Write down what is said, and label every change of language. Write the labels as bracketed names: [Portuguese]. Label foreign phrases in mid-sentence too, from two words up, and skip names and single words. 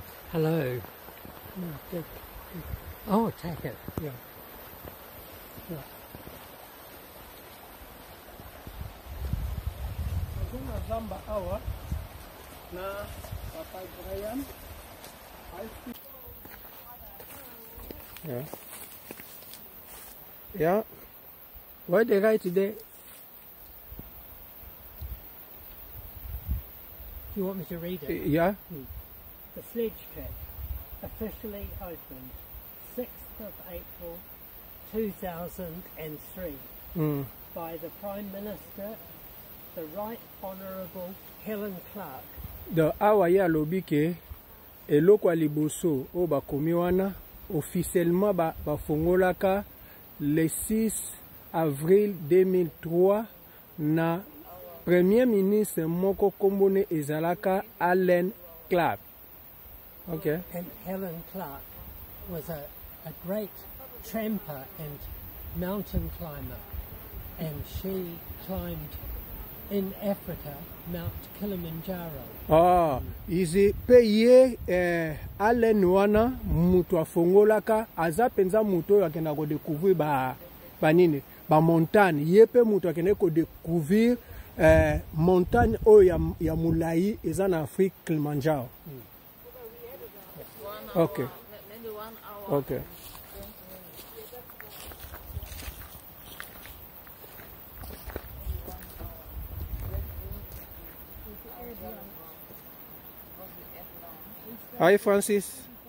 [English] Hello. Oh, take it. Yeah. Yeah. [Lingala] Kuna zamba awa na Papa Brian. [English] Yeah. Yeah. What they write today? Do you want me to read it? Yeah. The sledge track officially opened 6th of April 2003 by the Prime Minister, the Right Honourable Helen Clark. [Lingala] The awa ya lobike eloko ya liboso o bakomi wana officiellement bafongolaka le 6 avril 2003 na [French] Premier ministre [Lingala] moko kombone ezalaka Helen Clark. [English] Okay. And Helen Clark was a great tramper and mountain climber, and she climbed in Africa Mount Kilimanjaro. [Lingala] Ah, izi pe ye Helen wana mutu afongolaka aza penza mutu oyo akenda ko découvrir ba nini ba montagne ye pe mutu akenda ko découvrir montagne oyo ya mulai eza na Afrique Kilimanjaro. [English] Okay. Maybe 1 hour. Okay. Hi, Francis.